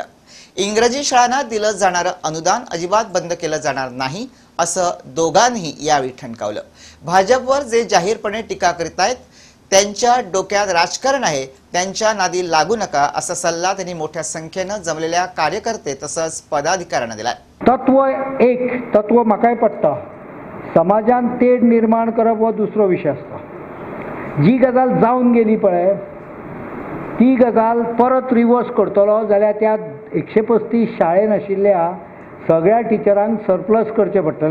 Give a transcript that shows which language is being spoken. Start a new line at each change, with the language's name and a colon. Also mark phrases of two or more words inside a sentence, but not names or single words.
Marathi: इंग्रजी शाळांना दिलं जाणारं अनुदान अजिबात बंद केलं जाणार नाही असं दोघांनी यावेळी ठणकावलं। भाजपवर जे जाहीरपणे टीका करीत आहेत त्यांच्या डोक्यात राजकारण आहे, त्यांच्या नादी लागू नका असा सल्ला त्यांनी मोठ्या संख्येने जमलेल्या कार्यकर्ते तसंच पदाधिकाऱ्यांना दिलाय।
Konkani: तत्व म्हाकाय पडटा, समाजान तेड निर्माण करप हो दुसरो विषय असता। जी गजाल जावन गेली पळय ती गजाल परत रिवर्स करतलो जाल्यार त्या 135 शाळेन आशिल्ल्या सगळ्या टिचरांक सरप्लस करचे पडटले।